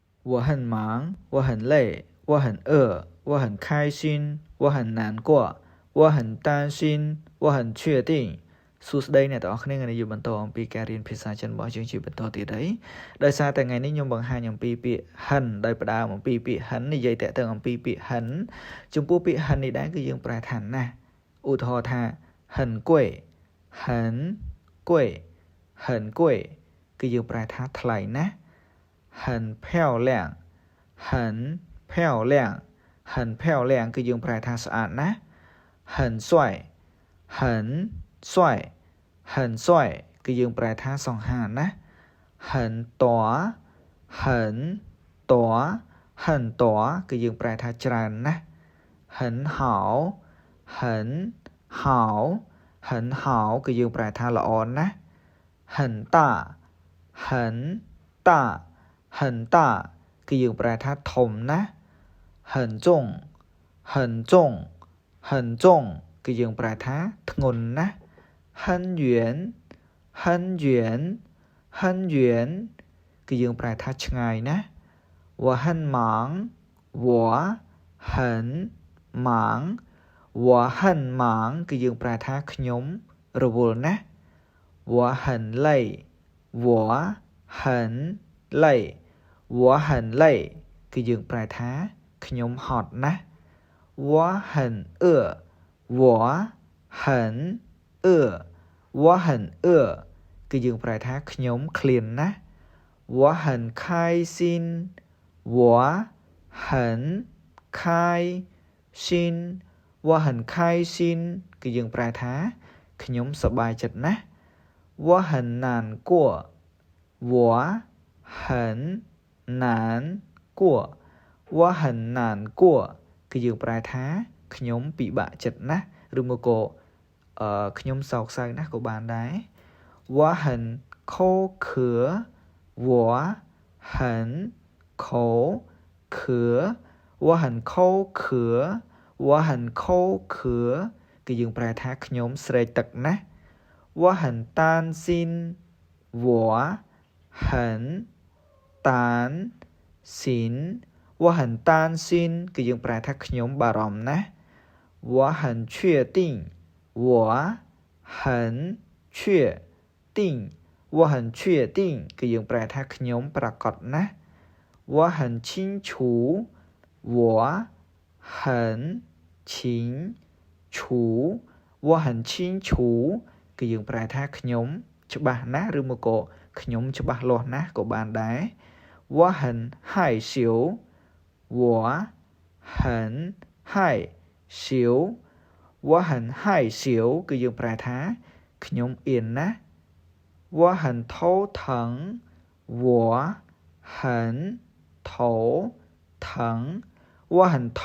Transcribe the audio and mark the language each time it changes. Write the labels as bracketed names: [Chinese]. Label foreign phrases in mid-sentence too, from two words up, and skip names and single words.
[Chinese] 我很忙，我很累，我很饿，我很开心，我很难过，我很担心，我很确定 [Khmer] សួស្តីអ្នកទាំងអស់គ្នាថ្ងៃនេះយើងបន្តអំពីការរៀនភាសាចិន របស់យើងជាបន្តទៀតហើយដោយសារតែថ្ងៃនេះខ្ញុំបង្ហាញអំពីពាក្យហិនដោយផ្ដើមអំពីពាក្យហិននិយាយតាក់ទងអំពីពាក្យហិន ចំពោះពាក្យហិននេះដែរគឺយើងប្រែថាណាស់ឧទាហរណ៍ថា [Chinese] 很贵很贵很贵 [Khmer] គឺយើងប្រែថាថ្លៃណាស់ [Chinese] 很漂亮很漂亮很漂亮 [Khmer] គឺយើងប្រែថាស្អាតណាស់ [Chinese] 很帅很帅很帅 [Khmer] គឺយើងប្រែថាសង្ហាណា [Chinese] 很多很多很多 [Khmer] គឺយើងប្រែថាច្រើនណា [Chinese] 很好很好很好 [Khmer] គឺយើងប្រែថាល្អណា [Chinese] 很大很大很大 [Khmer] គឺយើងប្រែថាធំណា [Chinese] 很重很重很重 [Khmer] គឺយើងប្រែថាធ្ងន់ណា [Chinese] 很远很远很远 [Khmer] គឺយើងប្រែថាឆ្ងាយណា [Chinese] 我很忙我很忙我很忙 [Khmer] គឺយើងប្រែថាខ្ញុំរ វល់ណា [Chinese] 我很累我很累我很累 [Khmer] គឺយើងប្រែថា ខ្ញុំហត់ណា [Chinese] 我很饿我很饿我很 [Khmer] 饿គឺយើងប្រែថាខ្ញុំឃ្លានណា [Chinese] 我很开心我很开心我很开心 [Khmer] គឺយើងប្រែថាខ្ញុំសប្បាយចិត្តណា [Chinese] 我很难过我很难过我 [Khmer] 很难过គឺយើងប្រែថាខ្ញុំពិបាកចិត្តណាស់ឬមកក៏ខ្ញុំសោកសៅណាស់ក៏បាន [Chinese] ដែរ我很口渴我很口渴我很口渴我很口 [Khmer] 渴គឺយើងប្រែថាខ្ញុំស្រេកទឹកណាស់ [Chinese] 我很担心我很担心我很担心 [Khmer] គឺយើងប្រែថាខ្ញុំបារម្ភណាស់ [Chinese] 我很确定我很确定我很确定 [Khmer] គឺយើងប្រែថាខ្ញុំប្រ [Chinese] កបណាស់我很清楚我很清楚我很清楚 [Khmer] គឺយើងប្រែថាខ្ញុំច្បាស់ណាស់ឬមកក៏ខ្ញុំច្បាស់លាស់ណាស់ក៏បានដែរ [Chinese] 我很害羞我很害羞我很害羞 [Khmer] គឺយើងប្រែថាខ្ញុំអៀនណាស់ [Chinese] 我很头疼我很头疼我很头